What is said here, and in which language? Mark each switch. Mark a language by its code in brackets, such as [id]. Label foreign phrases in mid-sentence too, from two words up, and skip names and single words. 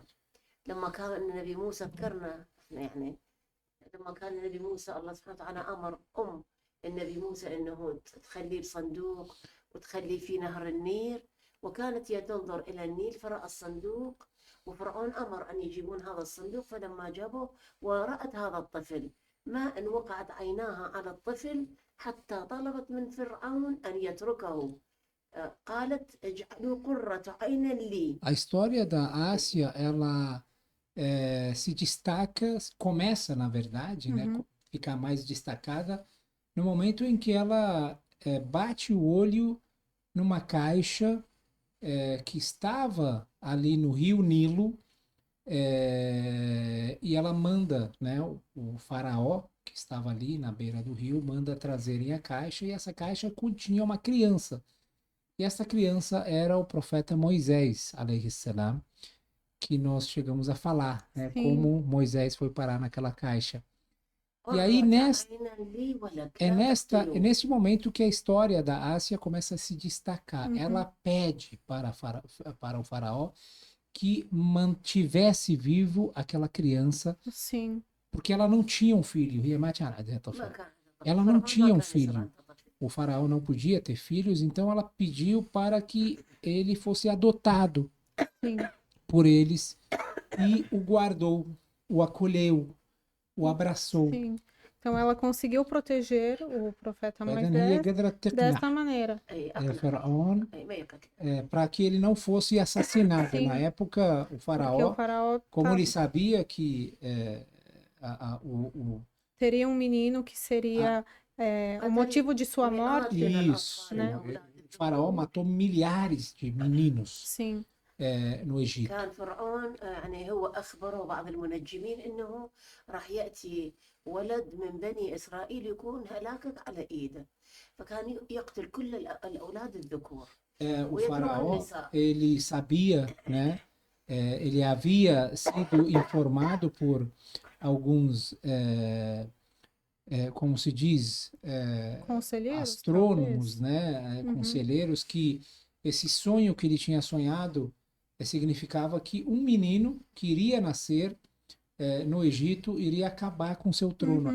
[ar] لما كان النبي موسى ذكرنا يعني لما كان النبي موسى الله سبحانه وتعالى أمر النبي موسى إنه تخليه بصندوق وتخليه في نهر النيل، وكانت هي تنظر إلى النيل فرأى الصندوق، وفرعون أمر أن يجيبون هذا الصندوق، فلما جابوه ورأت هذا الطفل ما أن وقعت عيناها على الطفل حتى طلبت من فرعون أن يتركه. قالت اجعلوا قرة عين لي. [pt] A história da Ásia, ela se destaca, começa, na verdade, né, Uhum. ficar mais destacada no momento em que ela bate o olho numa caixa que estava ali no rio Nilo, e ela manda, né, o faraó que estava ali na beira do rio, manda trazerem a caixa, e essa caixa continha uma criança. E essa criança era o profeta Moisés, [ar] عليه السلام, [pt] que nós chegamos a falar, né, Sim. como Moisés foi parar naquela caixa. E aí, [ar] قرة عين لي ولك [pt] é [ar] لا تقتلوه. [pt] neste momento que a história da Ásia começa a se destacar. Uhum. Ela pede para o faraó que mantivesse vivo aquela criança, Sim. porque ela não tinha um filho. [ar] ما كان هذا [pt] Ela [ar] طفل. [pt] não [ar] فرعون [pt] tinha [ar] ما [pt] um [ar] كان يسمع [pt] filho. [ar] أنت طفل. [pt] O faraó não podia ter filhos, então ela pediu para que ele fosse adotado Sim. por eles e o guardou, o acolheu, o abraçou. Sim. Então ela conseguiu proteger o profeta [ar] بعدين هي [pt] Moisés [ar] قدرت [pt] desta [ar] تقنع [pt] maneira. [ar] أي أقنع. [pt] Faraó [ar] أي ما يقتل. [pt] para que ele não fosse assassinado. Sim. Na época, o Porque o faraó, faraó como ele sabia que teria um menino que seria o motivo de sua morte. isso, né? o faraó matou milhares de meninos Sim. no Egito. [ar] كان فرعون يعني هو أخبره بعض المنجمين إنه راح يأتي ولد من بني إسرائيل يكون هلاكك على إيده، فكان يقتل كل الأولاد الذكور. [pt] O faraó, ele sabia, né? Ele havia sido informado por alguns, como se diz, Conselheiros, astrônomos, talvez. né? Uhum. Conselheiros, que esse sonho que ele tinha sonhado significava que um menino que iria nascer no Egito iria acabar com seu trono,